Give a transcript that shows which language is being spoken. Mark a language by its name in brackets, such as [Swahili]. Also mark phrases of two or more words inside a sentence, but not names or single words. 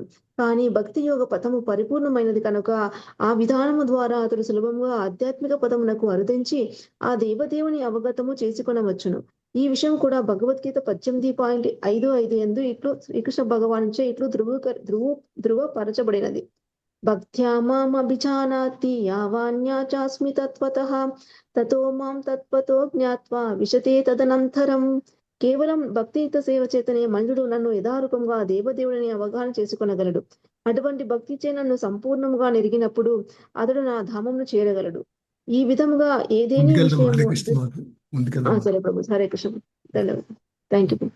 [Telugu] కానీ భక్తి యోగ పథము పరిపూర్ణమైనది కనుక ఆ విధానము ద్వారా అతడు సులభంగా ఆధ్యాత్మిక పదమునకు అరుదించి ఆ దేవదేవుని అవగతము చేసుకొనవచ్చును. ఈ విషయం కూడా భగవద్గీత 18.55 యందు ఇట్లు శ్రీకృష్ణ భగవానుచే ఇట్లు ధృవపరచబడినది. [Sanskrit] భక్త్యా మాం అభిజానాతి యావాన్యా చాస్మి తత్వతః తతో మాం తత్వతో జ్ఞాత్వా విశతే తదనంతరం. [Telugu] కేవలం భక్తియుక్త సేవ చేతనే మనుషుడు నన్ను యథారూపంగా దేవదేవుడిని అవగాహన చేసుకొనగలడు. అటువంటి భక్తిచే నన్ను సంపూర్ణముగా నెరిగినప్పుడు అతడు నా ధామంను చేరగలడు. ఈ విధముగా ఏదేని విషయము సరే ప్రభు. హరే కృష్ణ. ధన్యవాదాలు. [English] thank you.